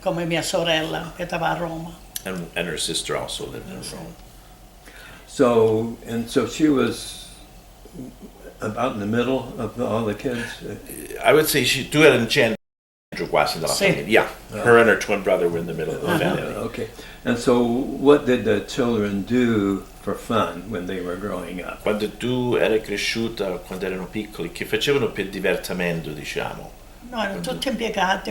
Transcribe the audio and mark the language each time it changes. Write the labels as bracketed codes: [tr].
[it] Come mia sorella, abitava a Roma. [en] And her sister also lived in Rome. So she was about in the middle of all the kids. [it] I would say she tu era in centro quasi della Sì. famiglia. [en] Yeah, her and her twin brother were in the middle of the family. Okay. And so what did the children do for fun when they were growing up? [it] Quando tu eri cresciuta, quando erano piccoli, che facevano per divertimento, diciamo? No, erano tutti impiegati.